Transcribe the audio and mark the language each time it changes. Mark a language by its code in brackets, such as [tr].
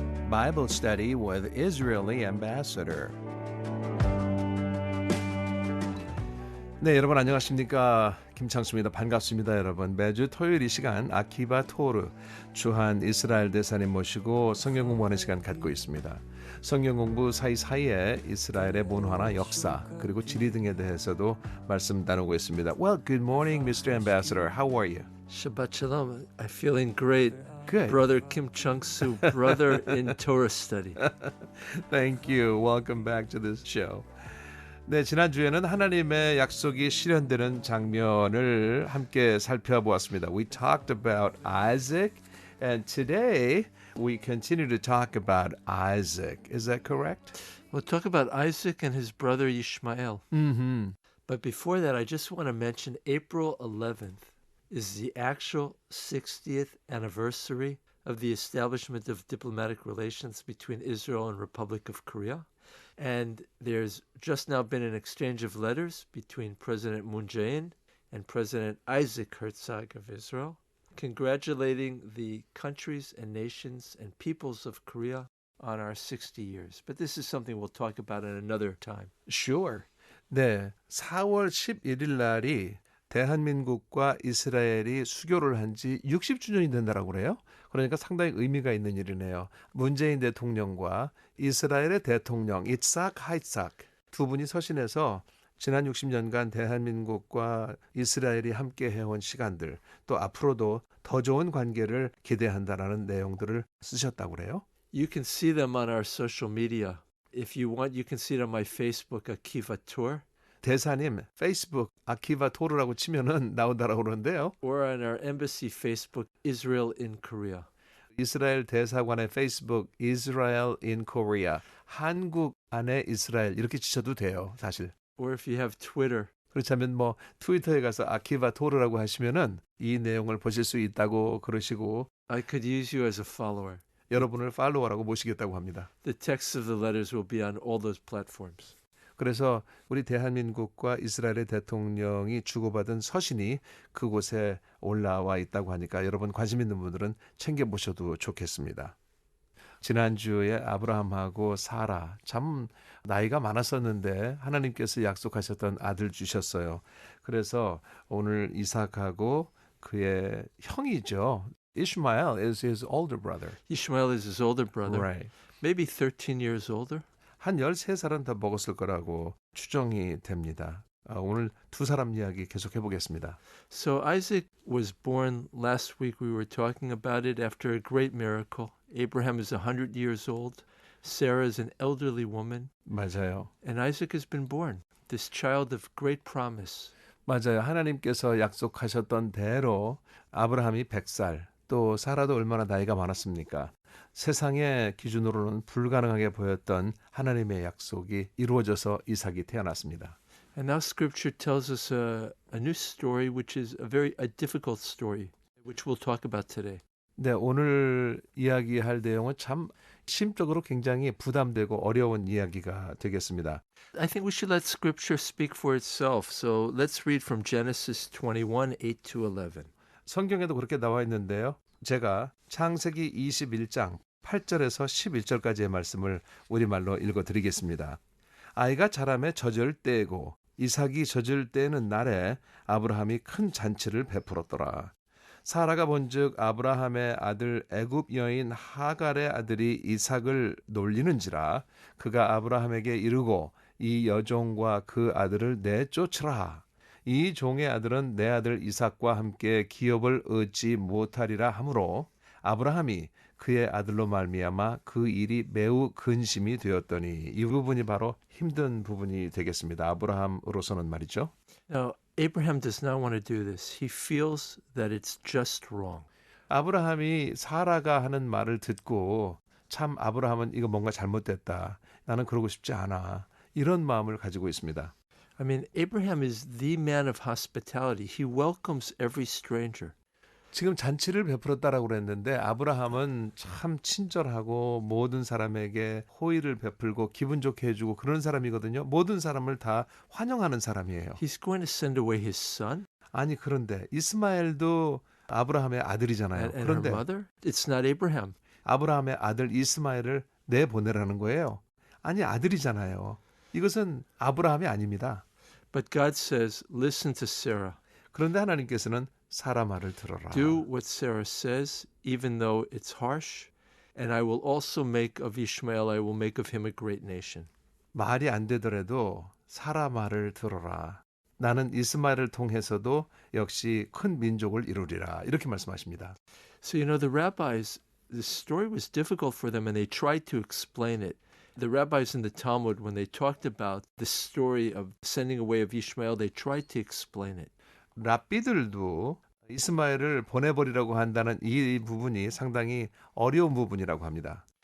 [en] Bible Study with Israeli Ambassador. [ko] 네, 여러분 안녕하십니까? 김창수입니다. 반갑습니다, 여러분. 매주 토요일 이 시간 아키바 토르 주한 이스라엘 대사님 모시고 성경 공부하는 시간 갖고 있습니다. 성경 공부 사이사이에 이스라엘의 문화나 역사 그리고 지리 등에 대해서도 말씀 나누고 있습니다. [en] Well, good morning, Mr. Ambassador. How are you? [he] Shabbat Shalom. [en] I'm feeling great. Good. Brother Kim Chung-soo, brother in Torah study. Thank you. Welcome back to this show. [ko] 네, 지난주에는 하나님의 약속이 실현되는 장면을 함께 살펴보았습니다. [en] We talked about Isaac, and today we continue to talk about Isaac. Is that correct? We'll talk about Isaac and his brother Ishmael. Mm-hmm. But before that, I just want to mention April 11th is the actual 60th anniversary of the establishment of diplomatic relations between Israel and Republic of Korea. And there's just now been an exchange of letters between President Moon Jae-in and President Isaac Herzog of Israel, congratulating the countries and nations and peoples of Korea on our 60 years. But this is something we'll talk about at another time. Sure. [ko] 네, 4월 11일 날이 대한민국과 이스라엘이 수교를 한 지 60주년이 된다라고 그래요. 그러니까 상당히 의미가 있는 일이네요. 문재인 대통령과 이스라엘의 대통령 이츠학 하이츠학 두 분이 서신해서 지난 60년간 대한민국과 이스라엘이 함께 해온 시간들 또 앞으로도 더 좋은 관계를 기대한다라는 내용들을 쓰셨다고 그래요. [en] You can see them on our social media. If you want, you can see it on my Facebook, Akiva Tour. [ko] 대사님 페이스북 아키바 토르라고 치면은 나온다라고 그러는데요. [en] Or on our embassy Facebook, Israel in Korea. [ko] 이스라엘 대사관의 페이스북 Israel in Korea 한국 안에 이스라엘 이렇게 치셔도 돼요. 사실. [en] Or if you have Twitter. [ko] 그렇다면 뭐 트위터에 가서 아키바 토르라고 하시면은 이 내용을 보실 수 있다고 그러시고 [en] I could use you as a follower. [ko] 여러분을 팔로워라고 모시겠다고 합니다. [en] The text of the letters will be on all those platforms. [ko] 그래서 우리 대한민국과 이스라엘의 대통령이 주고받은 서신이 그곳에 올라와 있다고 하니까 여러분 관심 있는 분들은 챙겨보셔도 좋겠습니다. 지난주에 아브라함하고 사라 참 나이가 많았었는데 하나님께서 약속하셨던 아들 주셨어요. 그래서 오늘 이삭하고 그의 형이죠. [en] Ishmael is his older brother. Ishmael is his older brother. Right. Maybe 13 years older. [ko] 한 13살은 더 먹었을 거라고 추정이 됩니다. 오늘 두 사람 이야기 계속 해보겠습니다. [en] So Isaac was born last week. We were talking about it after a great miracle. Abraham is 100 years old. Sarah is an elderly woman. [ko] 맞아요. [en] And Isaac has been born, this child of great promise. [ko] 맞아요. 하나님께서 약속하셨던 대로 아브라함이 100살, 또 사라도 얼마나 나이가 많았습니까? 세상의 기준으로는 불가능하게 보였던 하나님의 약속이 이루어져서 이삭이 태어났습니다. [en] And now Scripture tells us a new story, which is a difficult story, which we'll talk about today. [ko] 네, 오늘 이야기할 내용은 참 심적으로 굉장히 부담되고 어려운 이야기가 되겠습니다. [en] I think we should let Scripture speak for itself. So let's read from Genesis 21, 8 to 11. [ko] 성경에도 그렇게 나와 있는데요. 제가 창세기 21장 8절에서 11절까지의 말씀을 우리말로 읽어드리겠습니다. 아이가 자라매 젖을 때고 이삭이 젖을 때는 날에 아브라함이 큰 잔치를 베풀었더라. 사라가 본즉 아브라함의 아들 애굽 여인 하갈의 아들이 이삭을 놀리는지라 그가 아브라함에게 이르고 이 여종과 그 아들을 내쫓으라. 이 종의 아들은 내 아들 이삭과 함께 기업을 얻지 못하리라 하므로 아브라함이 그의 아들로 말미암아 그 일이 매우 근심이 되었더니 이 부분이 바로 힘든 부분이 되겠습니다. 아브라함으로서는 말이죠. [en] Now, Abraham does not want to do this. He feels that it's just wrong. [ko] 아브라함이 사라가 하는 말을 듣고 참 아브라함은 이거 뭔가 잘못됐다. 나는 그러고 싶지 않아. 이런 마음을 가지고 있습니다. [en] I mean, Abraham is the man of hospitality. He welcomes every stranger. [ko] 지금 잔치를 베풀었다라고 그랬는데 아브라함은 참 친절하고 모든 사람에게 호의를 베풀고 기분 좋게 해주고 그런 사람이거든요. 모든 사람을 다 환영하는 사람이에요. [en] He's going to send away his son. [ko] 아니 그런데 이스마엘도 아브라함의 아들이잖아요. [en] And her [ko] 그런데 [en] mother? It's not Abraham. [ko] 아브라함의 아들 이스마엘을 내보내라는 거예요. 아니 아들이잖아요. 이것은 아브라함이 아닙니다. [en] But God says, listen to Sarah. [ko] 그런데 하나님께서는 사라 말을 들어라. [en] Do what Sarah says, even though it's harsh, and I will also make of Ishmael, I will make of him a great nation. [ko] 말이 안 되더라도 사라 말을 들어라. 나는 이스마엘을 통해서도 역시 큰 민족을 이루리라. 이렇게 말씀하십니다. [en] So, the rabbis, the story was difficult for them, and they tried to explain it. The rabbis in the Talmud, when they talked about the story of sending away of Ishmael, they tried to explain it. [ko] 랍비들도 이스마엘을 보내버리라고 한다는 이 부분이 상당히 어려운 부분이라고 합니다.